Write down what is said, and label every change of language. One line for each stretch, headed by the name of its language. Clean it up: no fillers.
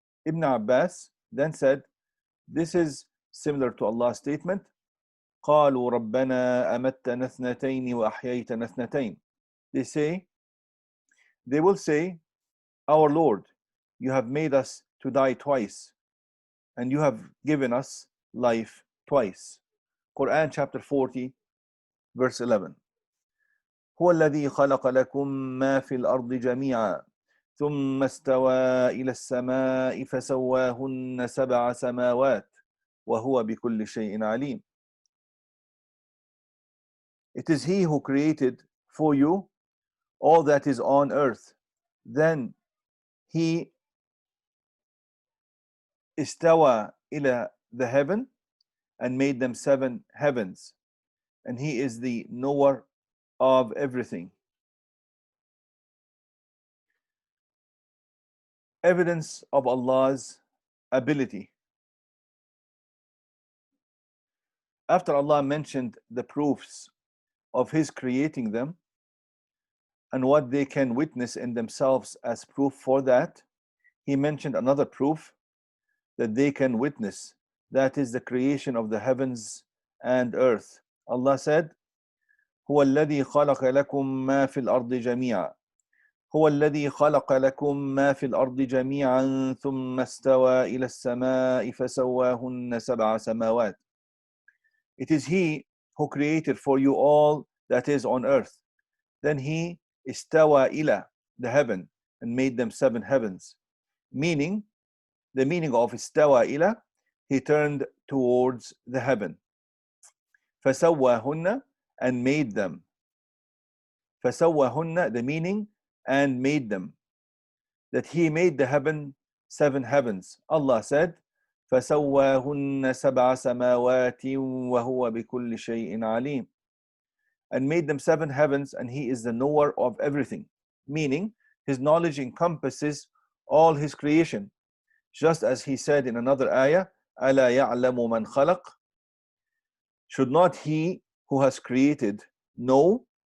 English: Ibn Abbas then said, this is similar to Allah's statement,
Arabic: قالوا ربنا أمتنا اثنتين وأحييتنا اثنتين.
English: They will say, our Lord, you have made us to die twice, and you have given us life twice. Quran chapter 40 verse 11.
Arabic: هو الذي خلق لكم ما في الأرض جميعا ثم استوى إلى السماء فسواهن سبع سماوات وهو بكل شيء عليم.
English: It is He who created for you all that is on earth. Then He استوى إلى the heaven and made them 7 heavens, and He is the knower of everything. Evidence of Allah's ability. After Allah mentioned the proofs of His creating them and what they can witness in themselves as proof for that, He mentioned another proof that they can witness, that is the creation of the heavens and earth. Allah said,
Arabic: هو الذي خلق لكم ما في الأرض جميعا هو الذي خلق لكم ما في الأرض جميعا ثم استوى إلى السماء فسواهن سبع سماوات.
English: It is He who created for you all that is on earth. Then He استوى إلى the heaven and made them 7 heavens. Meaning, the meaning of استوى إلى, He turned towards the heaven. فسواهن, and made them. فَسَوَّهُنَّ, the meaning, and made them. That he made the seven heavens. Allah said,
Arabic: فَسَوَّاهُنَّ سَبْعَ سَمَاوَاتٍ وَهُوَ بِكُلِّ شَيْءٍ عَلِيمٌ.
English: And made them seven heavens, and he is the knower of everything. Meaning, his knowledge encompasses all his creation. Just as he said in another ayah,
Arabic: أَلَا يَعْلَمُ مَنْ خَلَقَ.
English: Should not he who has created know?